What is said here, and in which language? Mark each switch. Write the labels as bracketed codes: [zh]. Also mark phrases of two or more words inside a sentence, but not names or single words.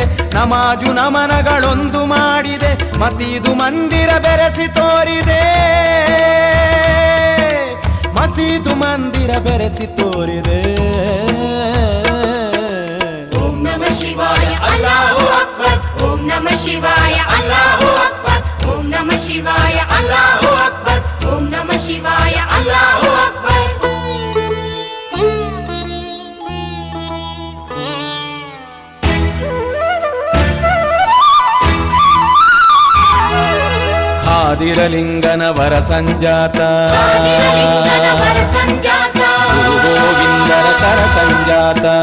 [kn] ನಮಾಜು ನಮನಗಳೊಂದು ಮಾಡಿದೆ, ಮಸೀದು ಮಂದಿರ ಬೆರೆಸಿ ತೋರಿದೆ, ಮಸೀದು ಮಂದಿರ ಬೆರೆಸಿ ತೋರಿದೆ. [sa] ಶಿವಾಯ [ar] الله أكبر, [sa] ಓಂ ನಮಃ ಶಿವಾಯ [ar] الله أكبر, [sa] ಓಂ ನಮಃ ಶಿವಾಯ [ar] الله أكبر, [sa] ಓಂ ನಮಃ ಶಿವಾಯ [ar] الله أكبر. [kn] ಖಾದಿರಲಿಂಗನ ವರ ಸಂಜಾತ, ಗುರು ಗೋವಿಂದರ ಕರ ಸಂಜಾತ.